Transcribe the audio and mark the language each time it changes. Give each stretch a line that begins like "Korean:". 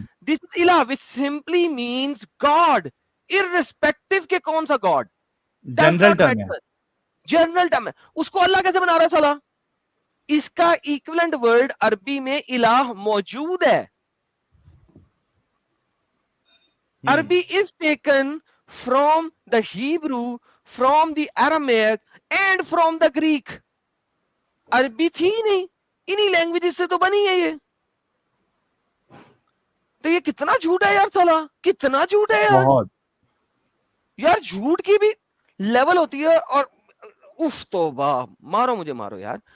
English: this is इलाह which simply means God, irrespective
Hindi: के कौन सा
English: God, does general not
Hindi: term है।
English: Matter, general term है।
Hindi: उसको अल्लाह कैसे बना रहा है साला? इसका इक्विवेलेंट वर्ड अरबी में इलाह मौजूद है।
English: Arabic is taken from the Hebrew, from the Aramaic and from the Greek.
Hindi: अरबी थी ही नहीं, इन्हीं लैंग्वेजेस से तो बनी है ये। तो ये कितना झूठ है यार साला, कितना झूठ है यार। बहुत। यार झूठ की भी लेवल होती है। और उफ, तो वाह, मारो मुझे मारो यार।